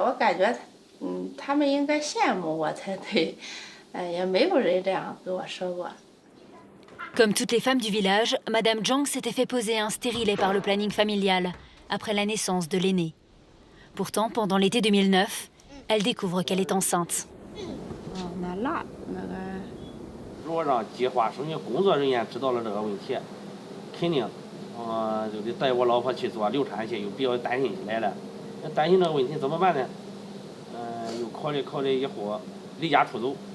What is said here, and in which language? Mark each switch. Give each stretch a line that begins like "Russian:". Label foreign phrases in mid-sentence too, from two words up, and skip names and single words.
Chinese: 我感觉，他们应该羡慕我才对，也没有人这样跟我说过。
French: Comme toutes les femmes du village, Madame Zhang s'était fait poser un stérilet par le planning familial après la naissance de l'aîné. Pourtant, pendant l'été 2009, elle découvre qu'elle est enceinte.
Chinese: 如果让计划生育工作人员知道了这个问题，肯定，就得带我老婆去做流产去，又比较担心起来了。担心这个问题怎么办呢？又考虑以后离家出走。